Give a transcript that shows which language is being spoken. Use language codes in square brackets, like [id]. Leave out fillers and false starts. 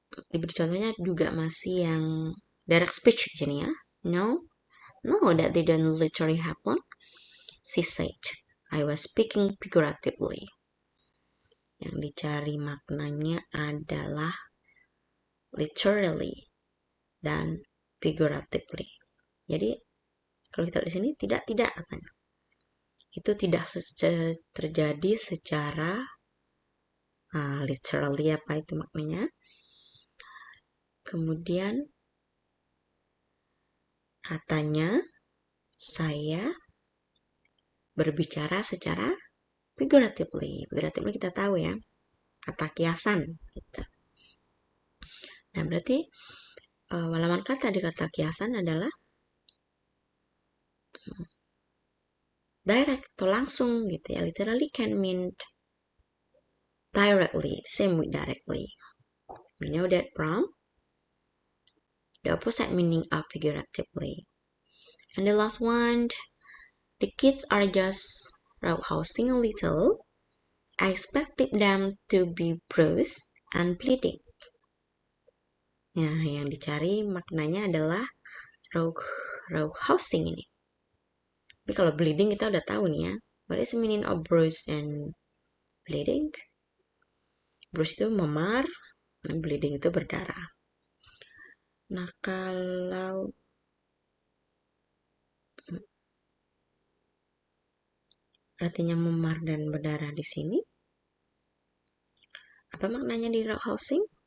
[id] Diberi contohnya juga masih yang direct speech di sini ya. [en] No, that didn't literally happen. She said, I was speaking figuratively. [id] Yang dicari maknanya adalah literally dan figuratively. Jadi kalau kita lihat di sini tidak katanya. Itu tidak terjadi secara literally, apa itu maknanya. Kemudian katanya saya berbicara secara figuratively. Figuratively kita tahu ya, kata kiasan gitu. Nah, berarti lawan kata di kata kiasan adalah direct atau langsung gitu ya. [en] Literally can mean directly, same with directly. We know that from the opposite meaning of figuratively. And the last one, the kids are just roughhousing a little. I expected them to be bruised and bleeding. [id] Nah, yang dicari maknanya adalah roughhousing ini. Tapi kalau bleeding kita udah tahu nih ya. [en] What is the meaning of bruised and bleeding? [id] Bruise itu memar, bleeding itu berdarah. Nah, kalau artinya memar dan berdarah di sini, apa maknanya di roughhousing?